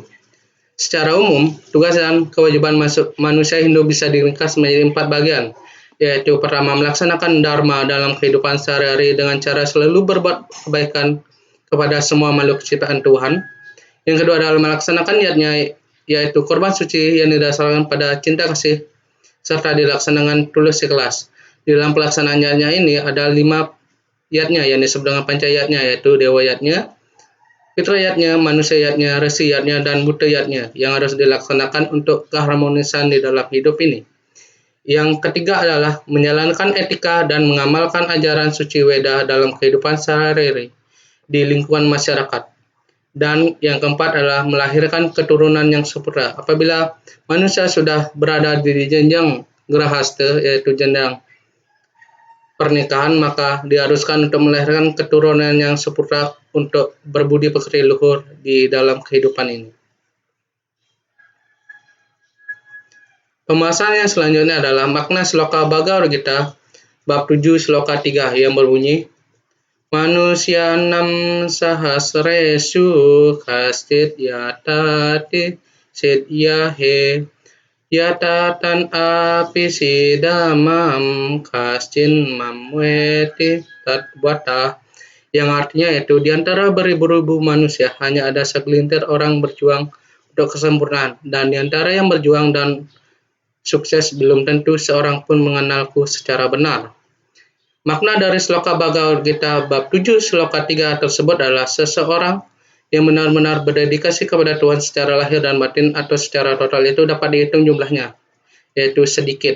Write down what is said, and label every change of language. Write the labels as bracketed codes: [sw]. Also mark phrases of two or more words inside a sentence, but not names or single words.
[id] Secara umum, tugas dan kewajiban manusia Hindu bisa diringkas menjadi 4 bagian, yaitu pertama, melaksanakan dharma dalam kehidupan sehari-hari dengan cara selalu berbuat kebaikan kepada semua makhluk ciptaan Tuhan. Yang kedua adalah melaksanakan niatnya, yaitu korban suci yang didasarkan pada cinta kasih serta dilaksanakan tulus ikhlas. Di dalam pelaksanaan yatnya ini ada 5 yatnya yang disebut dengan panca yatnya, yaitu dewa yatnya, fitra yatnya, manusia yatnya, resi yatnya, dan buddha yatnya yang harus dilaksanakan untuk keharmonisan di dalam hidup ini. Yang ketiga adalah menjalankan etika dan mengamalkan ajaran suci Weda dalam kehidupan sehari-hari di lingkungan masyarakat. Dan yang keempat adalah melahirkan keturunan yang sempurna. Apabila manusia sudah berada di jenjang grahasta, yaitu jenjang pernikahan, maka diharuskan untuk melahirkan keturunan yang sempurna untuk berbudi pekerti luhur di dalam kehidupan ini. Pembahasan yang selanjutnya adalah makna sloka Bhagavad Gita bab 7 sloka 3 yang berbunyi, [sa] मनुष्याणां सहस्रेषु कश्चित् यतति सिद्धये यततां अपि सिद्धानां कश्चित् मां वेत्ति तत्त्वतः, [id] yang artinya yaitu di antara beribu-ribu manusia hanya ada segelintir orang berjuang untuk kesempurnaan, dan di antara yang berjuang dan sukses belum tentu seorang pun mengenalku secara benar. Makna dari sloka Bhagavad Gita bab 7 sloka 3 tersebut adalah seseorang yang benar-benar berdedikasi kepada Tuhan secara lahir dan batin atau secara total itu dapat dihitung jumlahnya, yaitu sedikit.